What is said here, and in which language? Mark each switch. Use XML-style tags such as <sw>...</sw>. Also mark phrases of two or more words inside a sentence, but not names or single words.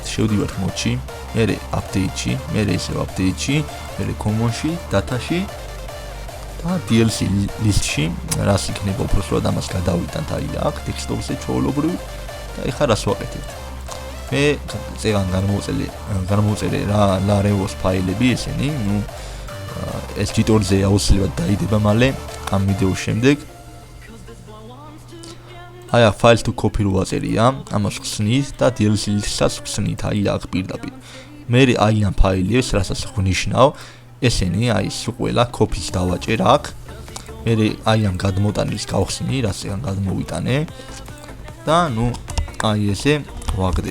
<ka>შევდივართ მოდში, მერე update-ში, მერე ისევ update-ში, მერე common-ში, data-ში და</ka> <en>DLC list-ში,</en> <ka>რას იქნება უბრალოდ ამას გადავიტანთ აი აქ, ტექსტოვზე ჩვეულებრივ და ეხა რას ვაკეთებთ? მე წეგან გამოვწერე რა L.A REVO-ს ფაილები ესენი, ეს ჯიტორზე აუცილებლად დაიდება მალე ამ ვიდეოს შემდეგ. აი აქ</ka> <en>files to copy</en> <ka>რო ვაწერია, ამას ხსნით და</ka> <en>DLC list-საც</en> <ka>ხსნით აი აქ პირდაპირ. მე აი ამ ფაილებს, რასაც ვნიშნავ, ესენი აი ეს ყველა copy-ს დავაჭერ აქ. მე აი ამ გადმოტანილს გავხსნი, რაც ეგან გადმოვიტანე და აი ესე ვაგდებ.</ka>